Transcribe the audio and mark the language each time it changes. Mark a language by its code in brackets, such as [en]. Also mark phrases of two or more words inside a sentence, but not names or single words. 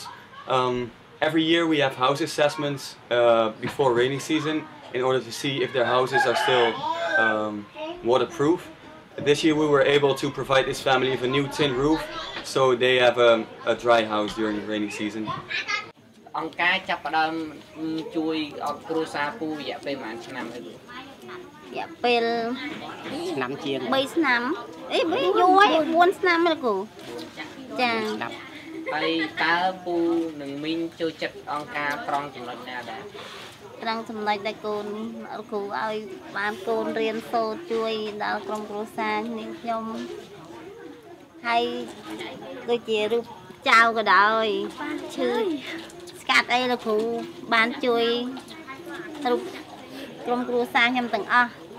[en] Every year we have house assessments before rainy season in order to see if their houses are still waterproof. This year we were able to provide this family with a new tin roof, so they have a dry house during the rainy season. [km] អង្គការចាប់ផ្ដើមជួយឲ្យគ្រួសារពូរយៈពេលប្រហែលឆ្នាំហើយ រយៈពេលឆ្នាំជាង3ឆ្នាំអីយូរហើយ4ឆ្នាំហើយគ្រូចាហើយ តើពូនឹងមីងចូលចិត្តអង្គការត្រង់ចំណុចណាដែរត្រង់ចំណុចដែលកូនគ្រូឲ្យបានកូនរៀនសូត្រជួយដល់ក្រុមគ្រួសារនេះខ្ញុំហើយដូចជារូបចៅក៏ដោយឈឺស្កាត់អីលោកគ្រូបានជួយរូបក្រុមគ្រួសារខ្ញុំទាំងអស់